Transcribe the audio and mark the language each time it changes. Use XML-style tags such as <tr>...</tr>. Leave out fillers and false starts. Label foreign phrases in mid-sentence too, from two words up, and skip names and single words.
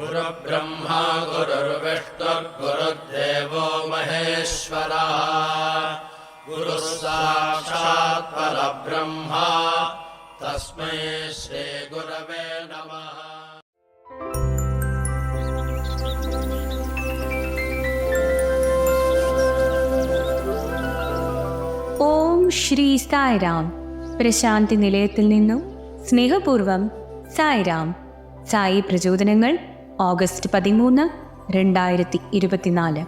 <sa>गुरुर्ब्रह्मा गुरुर्विष्णुर्गुरुर्देवो महेश्वरः गुरुः साक्षात् परब्रह्म तस्मै श्रीगुरवे नमः।</sa> <ml>ഓം ശ്രീ സായിറാം. പ്രശാന്തി നിലയത്തിൽ നിന്നും സ്നേഹപൂർവം സായിറാം. സായി പ്രചോദനങ്ങൾ ഓഗസ്റ്റ് 13, 2024.</ml>